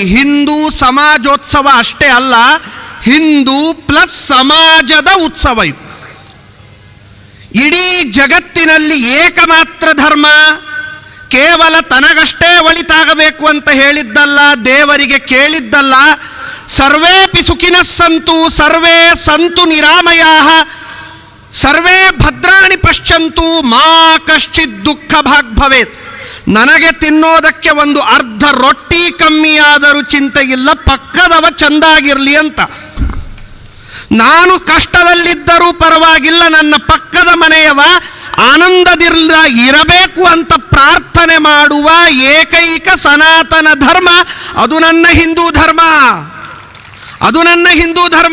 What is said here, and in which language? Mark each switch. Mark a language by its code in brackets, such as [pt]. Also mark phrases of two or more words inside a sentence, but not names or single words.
[kn] ಹಿಂದೂ ಸಮಾಜೋತ್ಸವ ಅಷ್ಟೇ ಅಲ್ಲ, ಹಿಂದೂ ಪ್ಲಸ್ ಸಮಾಜದ ಉತ್ಸವ ಇದು. ಇಡೀ ಜಗತ್ತಿನಲ್ಲಿ ಏಕಮಾತ್ರ ಧರ್ಮ, ಕೇವಲ ತನಗಷ್ಟೇ ಒಳಿತಾಗಬೇಕು ಅಂತ ಹೇಳಿದ್ದಲ್ಲ, ದೇವರಿಗೆ ಕೇಳಿದ್ದಲ್ಲ. [sa] ಸರ್ವೇಪಿ ಸುಖಿನಃ ಸಂತು ಸರ್ವೇ ಸಂತು ನಿರಾಮಯಾಃ ಸರ್ವೇ ಭದ್ರಾಣಿ ಪಶ್ಯಂತು ಮಾ ಕಶ್ಚಿತ್ ದುಃಖ ಭಾಗ್ ಭವೇತ್. [kn] ನನಗೆ ತಿನ್ನೋದಕ್ಕೆ ಒಂದು ಅರ್ಧ ರೊಟ್ಟಿ ಕಮ್ಮಿಯಾದರೂ ಚಿಂತೆ ಇಲ್ಲ, ಪಕ್ಕದವ ಚಂದಾಗಿರಲಿ ಅಂತ. ನಾನು ಕಷ್ಟದಲ್ಲಿದ್ದರೂ ಪರವಾಗಿಲ್ಲ, ನನ್ನ ಪಕ್ಕದ ಮನೆಯವ ಇರಬೇಕು ಅಂತ ಪ್ರಾರ್ಥನೆ ಮಾಡುವ ಏಕೈಕ ಸನಾತನ ಧರ್ಮ ಅದು ನನ್ನ ಹಿಂದೂ ಧರ್ಮ, ಅದು ನನ್ನ ಹಿಂದೂ ಧರ್ಮ.